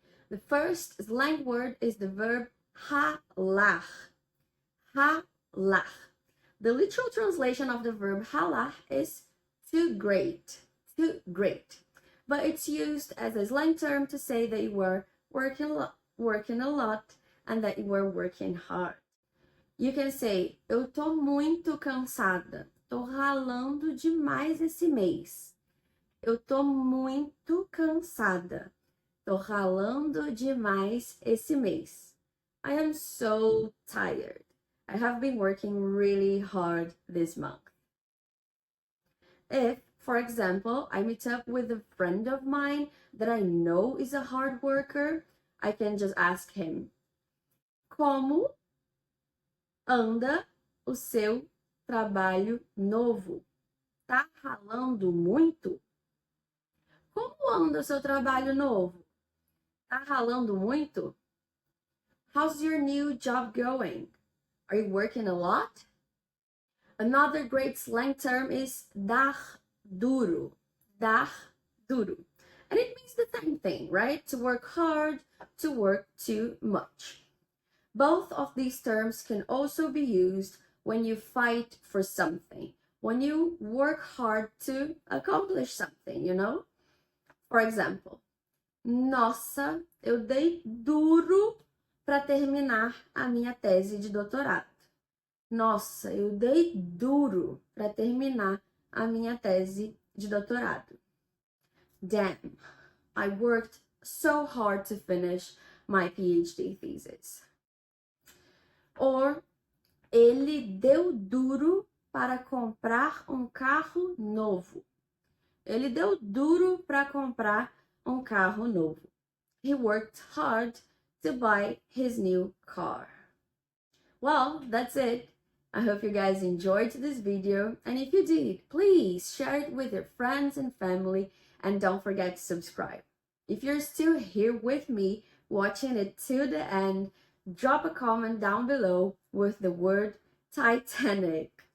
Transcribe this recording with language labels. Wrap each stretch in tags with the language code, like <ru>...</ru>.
<en>The first slang word is the verb ralar. Ralar. The literal translation of the verb ralar is to grate, to grate. But it's used as a slang term to say that you were working a lot and that you were working hard. You can say,</en> <pt>eu tô muito cansada, tô ralando demais esse mês. Eu tô muito cansada. Tô ralando demais esse mês.</pt> <en>I am so tired. I have been working really hard this month. If, for example, I meet up with a friend of mine that I know is a hard worker, I can just ask him,</en> <pt>como anda o seu trabalho novo? Tá ralando muito? Como anda o seu trabalho novo? Tá ralando muito?</pt> <en>How's your new job going? Are you working a lot? Another great slang term is dar duro. Dar duro. And it means the same thing, right? To work hard, to work too much. Both of these terms can also be used when you fight for something, when you work hard to accomplish something, you know? For example,</en> <pt>nossa, eu dei duro para terminar a minha tese de doutorado. Nossa, eu dei duro para terminar a minha tese de doutorado.</pt> <en>Damn, I worked so hard to finish my PhD thesis. Or,</en> <pt>ele deu duro para comprar um carro novo. Ele deu duro para comprar um carro novo.</pt> <en>He worked hard to buy his new car. Well, that's it. I hope you guys enjoyed this video, and if you did, please share it with your friends and family, and don't forget to subscribe. If you're still here with me, watching it till the end, drop a comment down below with the word Titanic.</en>